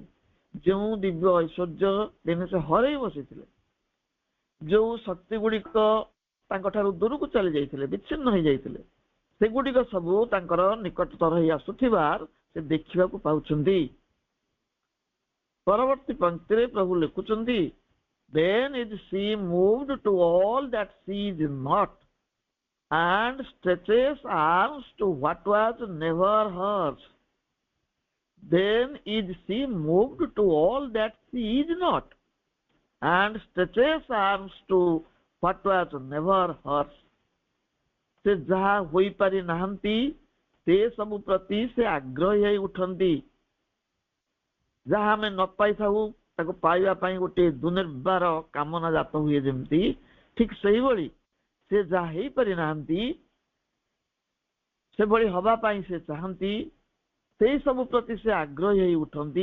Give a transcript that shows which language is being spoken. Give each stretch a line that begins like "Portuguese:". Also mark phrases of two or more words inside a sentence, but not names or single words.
Odia: ଯେଉଁ ଦିବ୍ୟ ଐଶ୍ୱର୍ଯ୍ୟ ଦିନେ ସେ ହରେଇ ବସିଥିଲେ, ଯୋଉ ଶକ୍ତି ଗୁଡିକ ତାଙ୍କଠାରୁ ଦୂରକୁ ଚାଲି ଯାଇଥିଲେ, ବିଚ୍ଛିନ୍ନ ହେଇଯାଇଥିଲେ, ସେଗୁଡିକ ସବୁ ତାଙ୍କର ନିକଟତର ହେଇ ଆସୁଥିବାର ସେ ଦେଖିବାକୁ ପାଉଛନ୍ତି। ପରବର୍ତ୍ତୀ ପଂକ୍ତିରେ ପ୍ରଭୁ ଲେଖୁଛନ୍ତି,
English: Then is she moved to all that she is not. and stretches arms to what was never hers. Then is she moved to all that she is not, and stretches arms to what was never hers.
Odia: ସେ ଯାହା ହୋଇପାରି ନାହାନ୍ତି ସେ ସବୁ ପ୍ରତି ସେ ଆଗ୍ରହୀ ହେଇ ଉଠନ୍ତି। ଯାହା ଆମେ ନ ପାଇଥାଉ ତାକୁ ପାଇବା ପାଇଁ ଗୋଟେ ଦୁର୍ନିର୍ବାର କାମନା ଜାତ ହୁଏ ଯେମିତି, ଠିକ ସେଇଭଳି ସେ ଯାହା ହେଇପାରି ନାହାନ୍ତି ସେଭଳି ହବା ପାଇଁ ସେ ଚାହାନ୍ତି, ସେଇ ସବୁ ପ୍ରତି ସେ ଆଗ୍ରହୀ ହେଇ ଉଠନ୍ତି।